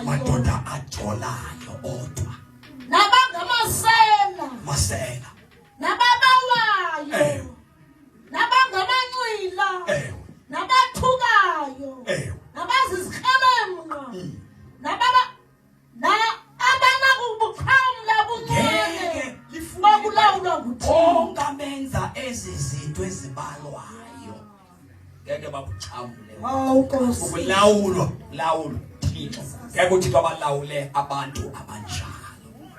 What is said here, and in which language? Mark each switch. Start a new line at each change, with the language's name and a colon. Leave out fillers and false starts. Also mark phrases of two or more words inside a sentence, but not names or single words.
Xhosa: Madoda ajolayo odwa. Nabangamasela. Masela. Nababawayo. Nabangamanxila. Nabathukayo. Nabazizikrelemnqa. Abana kubuqhamla buncane. Bakulawulwa nguThixo. Ongamenza ezi zinto ezibalwayo. Ngeke babuxhamule. Hawu Nkosi. Ukulawulwa Thixo. Ngeke uThixo abalawule abantu abanjalo.